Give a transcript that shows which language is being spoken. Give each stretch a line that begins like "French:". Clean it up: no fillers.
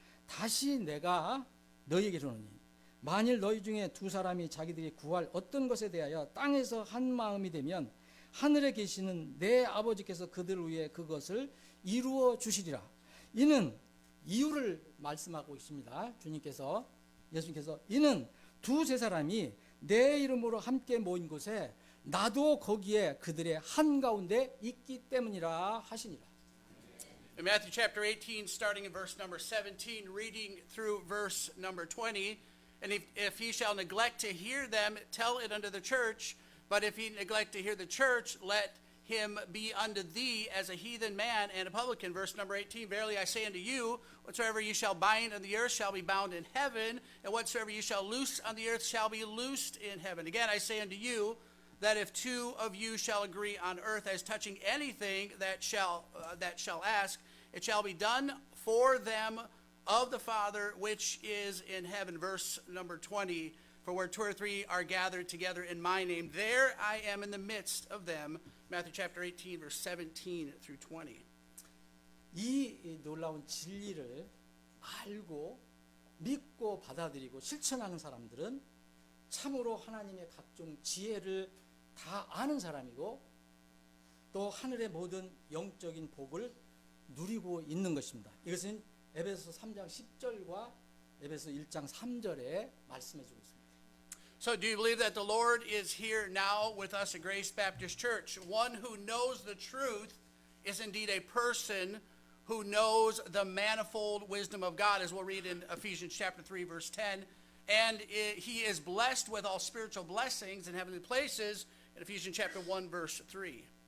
Korean: 다시 내가 너희에게 이르노니 만일 너희 중에 두 사람이 자기들이 구할 어떤 것에 대하여 땅에서 한 마음이 되면 하늘에 계시는 내 아버지께서 그들 위해 그것을 이루어 주시리라. 이는 이유를 말씀하고 있습니다. 예수님께서 이는 두세 사람이 내 이름으로 함께 모인 곳에 나도 거기에 그들의 한가운데 있기 때문이라 하시니라.
English: In Matthew chapter 18, starting in verse number 17, reading through verse number 20, and if he shall neglect to hear them, tell it unto the church, but if he neglect to hear the church, let him be unto thee as a heathen man and a publican. Verse number 18, verily I say unto you, whatsoever you shall bind on the earth shall be bound in heaven, and whatsoever you shall loose on the earth shall be loosed in heaven. Again I say unto you, that if two of you shall agree on earth as touching anything that shall ask, it shall be done for them of the Father which is in heaven. Verse number 20, for where two or three are gathered together in my name, there I am in the midst of them. Matthew chapter 18, verse 17 through 20.
Korean: 이 놀라운 진리를 알고 믿고 받아들이고 실천하는 사람들은 참으로 하나님의 각종 지혜를 다 아는 사람이고 또 하늘의 모든 영적인 복을 누리고 있는 것입니다. 이것은 에베소 3장 10절과 에베소 1장 3절에 말씀해 주고 있습니다.
English: So do you believe that the Lord is here now with us at Grace Baptist Church? One who knows the truth is indeed a person who knows the manifold wisdom of God, as we'll read in Ephesians chapter 3, verse 10. And he is blessed with all spiritual blessings in heavenly places in Ephesians chapter 1, verse 3.